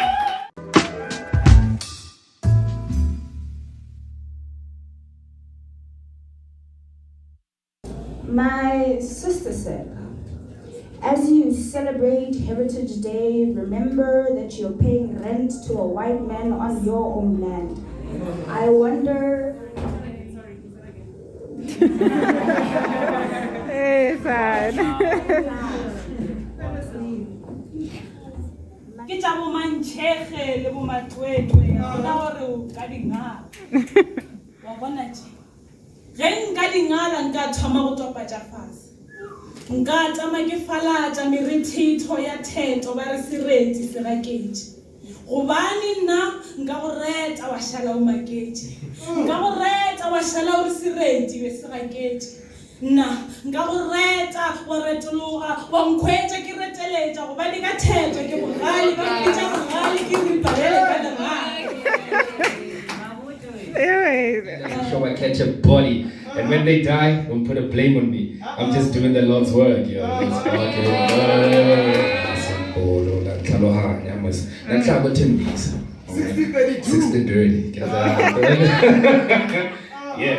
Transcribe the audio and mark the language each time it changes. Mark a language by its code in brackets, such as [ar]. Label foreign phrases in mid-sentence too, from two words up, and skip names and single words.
[en] My sister said, as you celebrate Heritage Day, remember that you're paying rent to a white man on your own land. I wonder... Hey, sad. [nso] Ke tsa bo mantšhege le bo matwetwe gona gore o ka dingala wa bona tje ge nka dingala nka thoma go topatša fase nka tama ke falatša merithitho ya theto ba re sereti segaketše gobane nna nka go reta wa šala o maketše nka go reta wa šala o re sereti be segaketše nna nka go reta wa retologa wa nkhwetša ke reteletša gobane ka theto ke bogale ba mpitša bogale ke riparele ka legale. [en] I'm sure I catch a body, and when they die, don't put a blame on me. I'm just doing the Lord's work, yo. Yeah.